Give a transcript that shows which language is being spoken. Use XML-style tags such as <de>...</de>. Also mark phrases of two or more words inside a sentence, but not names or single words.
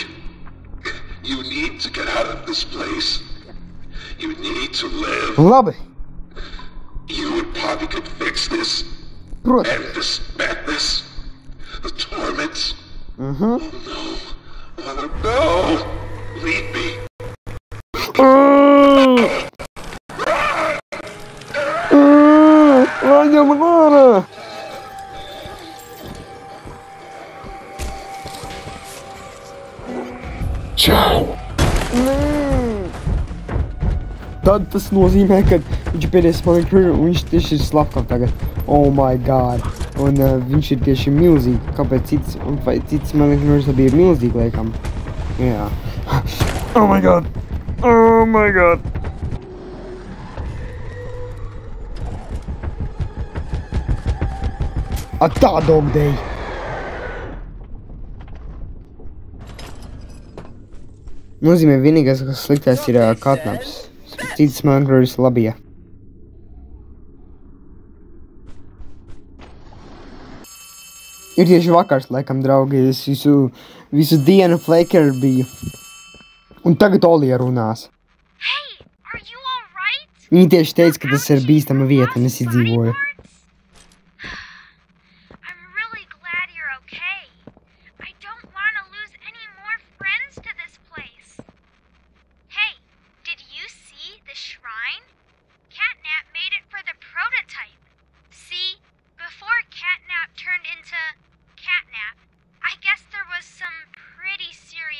<en>You need to get out of this place. You need to live.</en> <lv>Labi.</lv> <en>You and Poppy could fix this.</en> <lv>Protams.</lv> <en>End this madness. The torments. Oh no. Oh no. Leave me.</en> <lv>Vajam ārā! Čau! Tad tas nozīmē, ka viņš ir pēdējais</lv> <en>smiling creature</en> <lv>un viņš tieši ir slepkavs tagad.</lv> <en>Oh my god.</en> <lv>Un viņš ir tieši milzīgi. Kāpēc cits, un vai cits</lv> <en>smiling creature</en> <lv>bija milzīgi, laikam? Jā.</lv> <en>Oh my god. Oh my god.</en> <lv>Tā Dogday. Nozīmē vienīgais, kas sliktais ir Katnaps. Cits</lv> <en>smiling creature</en> <lv>labie. Ir tieši vakars, laikam, draugi, es visu dienu Flaker biju. Un tagad Olija runās.</lv> <en>Hey, are you all right?</en> <lv>Viņa tieši teica, ka tas ir bīstama vieta, un es izdzīvoju.</lv> <en>I'm really glad you're okay. I don't want to lose any more friends to this place. Hey, did you see the shrine? Catnap made it for the prototype. See, before Catnap turned into Catnap, I guess there was some pretty serious</en>